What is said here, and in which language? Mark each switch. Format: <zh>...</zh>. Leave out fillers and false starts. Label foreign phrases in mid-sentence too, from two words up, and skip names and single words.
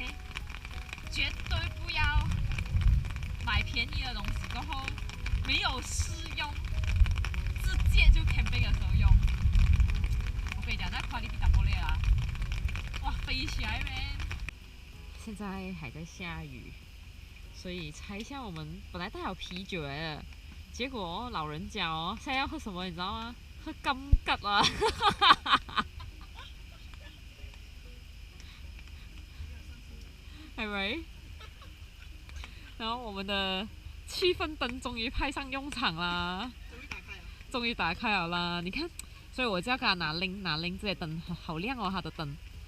<zh>绝对不要买便宜的东西，过后没有试用，直接就 camping 的时候用。我跟你讲，那 quality 打不了啊！哇，飞起来咩？现在还在下雨，所以猜一下，我们本来带好啤酒来的，结果老人家哦，现在要喝什么，你知道吗？喝金桔啊！係咪？然後我們的氣氛燈終於派上用場啦！終於打開了啦！你看，所以我就要給他拿拎這些燈，好亮哦，它的燈。</zh>